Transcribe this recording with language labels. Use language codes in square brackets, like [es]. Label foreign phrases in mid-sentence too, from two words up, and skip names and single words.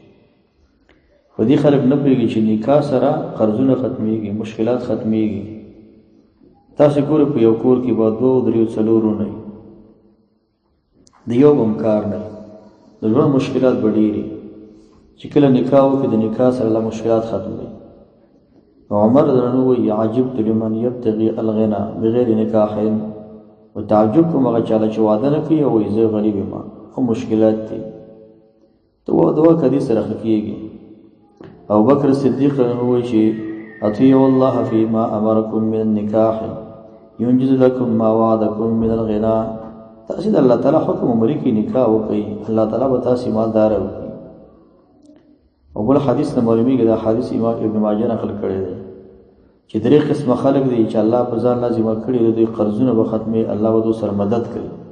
[ps] په دې خلک نه پوهېږي چې نکاح سره قرضونه ختمېږي، مشکلات ختمېږي. تاسې ګورئ په یو کور کې به 2 3 4 نه وي، د یو به هم کار نه وي، د ژوند مشکلات به ډېرې. چې کله نکاح وکړي د نکاح سره له مشکلات ختم دي. عمر رضی وایي [ar] عجبت لمن یبتغي الغنى بغیر نکاح، [ps] و تعجب کوم هغه چاله چې واده نه کوي او وایي زه غریب یم او مشکلات دي. ته واده وکړه دې سره ښه کېږي. ابوبکر صدیق وایي چې [ar] اطیعوا الله فيما امركم من النکاح ينجز لكم ما وعدكم من الغنى. [ps] تاسې د الله تعالی حکم عملي کې نکاح وکړئ، الله تعالی به تاسې مالدار وکړي. او بل حدیث نه معلومیږي، دا حدیث امام ابن ماجه نقل کړی دی چې 3 قسمه خلک دي چې الله په ځان لازمه کړي دي، دوی قرضونه به ختمي، الله به دوی سره مدد کوي.